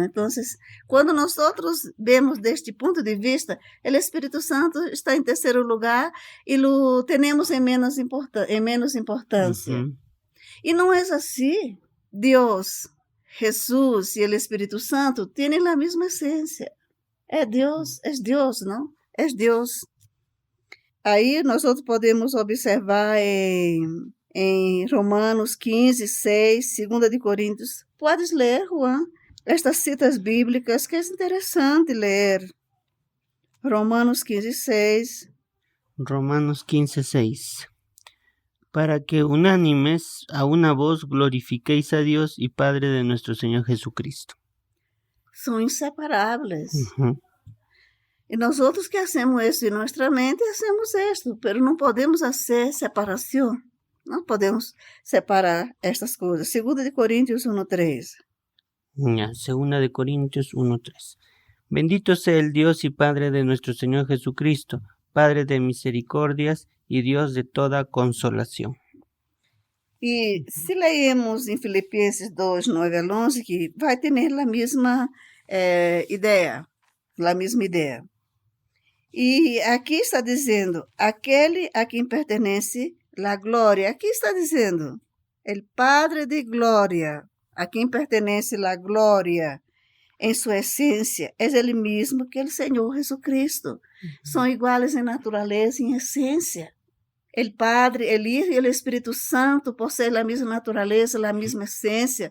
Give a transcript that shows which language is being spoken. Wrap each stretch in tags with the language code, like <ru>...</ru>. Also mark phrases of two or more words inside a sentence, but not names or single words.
<es>Entonces, cuando nosotros vemos desde este punto de vista, el Espíritu Santo está en tercer lugar y lo tenemos en menos importancia. Y no es así. Dios, Jesús y el Espíritu Santo tienen la misma esencia. Es Dios, ¿no? Es Dios.</es> <pt>Aí nós outros podemos observar em Romanos 15, 6, 2 de Coríntios. Podes ler, Juan, estas citas bíblicas que é interessante ler. Romanos 15, 6.</pt> <es>Romanos 15:6. Para que unánimes a una voz glorifiquéis a Dios y Padre de nuestro Señor Jesucristo.</es> <pt>São inseparáveis. Ujú. E nós outros que hacemos isso em nossa mente, hacemos isso, mas não podemos fazer separação. Não podemos separar estas coisas. 2 de Coríntios 1:3.</pt> <es>Ya, 2 de Corintios 1:3. Bendito sea el Dios y Padre de nuestro Señor Jesucristo, Padre de misericordias y Dios de toda consolación.</es> <pt>E se leemos em Filipenses 2, 9 a 11, que vai ter a mesma ideia, a mesma ideia. E aqui está dizendo, aquele a quem pertence a glória. Aqui está dizendo,</pt> <es>el Padre</es> <pt>de glória, a quem pertence a glória em sua essência, é ele mesmo que o Senhor Jesucristo. São iguais em natureza e em essência.</pt> <es>El Padre, el Hijo</es> <pt>e o Espírito Santo possuem a mesma natureza, a mesma essência.</pt>